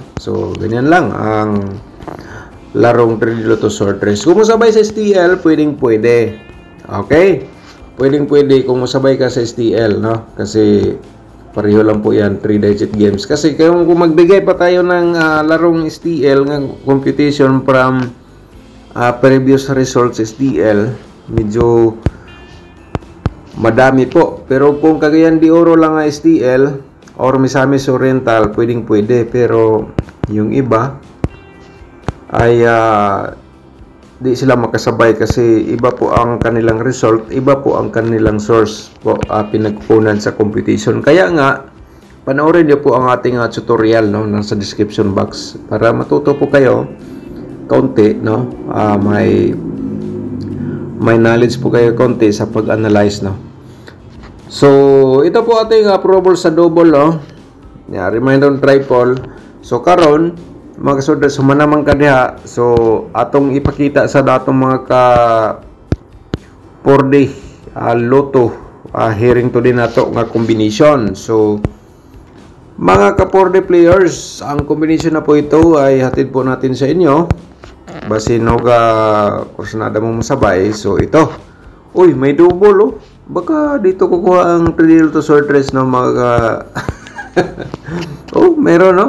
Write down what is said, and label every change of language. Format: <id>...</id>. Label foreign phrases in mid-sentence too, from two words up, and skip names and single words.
<tl>So, ganyan lang ang larong 3 Loto short race. Kung masabay sa STL, pwede. Okay? Pwede kung masabay ka sa STL, no? Kasi pareho lang po yan,</tl> <en>3-digit games.</en> <tl>Kasi kung magbigay pa tayo ng larong STL, ng computation</tl> <en>from previous results</en> <tl>STL, medyo madami po. Pero kung Cagayan de Oro lang nga STL, or Misamis Oriental, pwede. Pero yung iba ay di sila makasabay kasi iba po ang kanilang result, iba po ang kanilang source po pinagkukunan sa computation. Kaya nga, panoorin niyo po ang ating tutorial, no, nasa</tl> <en>description box</en> <tl>para matuto po kayo kaunti, no. May knowledge po kayo kaunti sa pag-analyze, no. So, ito po ating probable sa double, no?</tl> <en>Reminder on triple.</en> <tl>So,</tl> <ceb>karon mga kasodres, humanamang ka diha. So, atong ipakita sa datong mga ka 4D loto hearing to din nato nga combination.</ceb> <tl>So, mga ka 4D players, ang combination na po ito ay hatid po natin sa inyo.</tl> <ceb>Base no ka kursunada mo masabay.</ceb> <tl>So, ito. Uy, may double, oh. Baka dito kukuha ang 3 to short race ng mga Oh, meron no?</tl>